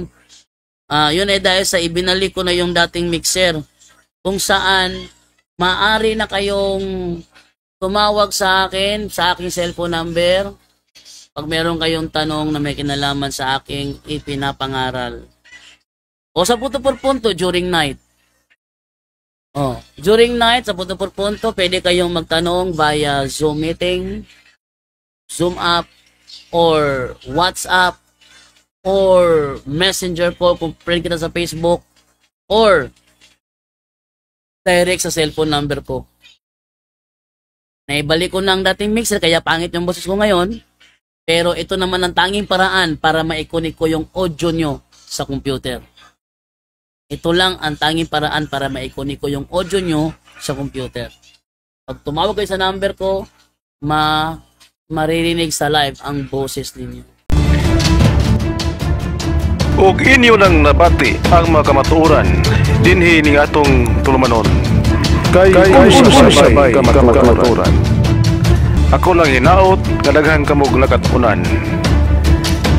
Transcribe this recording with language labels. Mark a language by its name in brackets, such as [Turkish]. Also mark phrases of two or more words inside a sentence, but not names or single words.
[Filipino] Yun ay dahil sa ibinalik ko na yung dating mixer kung saan maaari na kayong tumawag sa akin, sa aking [English] cellphone number [Filipino] pag meron kayong tanong na may kinalaman sa aking ipinapangaral. O sa [Spanish] punto por punto [English] during night. During night [Filipino] sa [Spanish] punto por punto, [Filipino] pwede kayong magtanong [English] via Zoom meeting, Zoom app, or WhatsApp, or Messenger [Filipino] po kung friend kita sa Facebook, [English] or direct [Filipino] sa [English] cellphone number [Filipino] ko. Naibalik ko na ang dating mixer kaya pangit yung boses ko ngayon, pero ito naman ang tanging paraan para maikunik ko yung audio nyo sa computer. Ito lang ang tanging paraan para maikunik ko yung audio nyo sa computer. Pag tumawag kayo sa number ko, maririnig sa live ang boses ninyo. [Cebuano] Ug inyo nang nabati ang mga kamatuoran dinhi ning atong tulumanon. Kay sabay kamatuoran. Ako lang hinaot, kadaghang kamog nakatunan.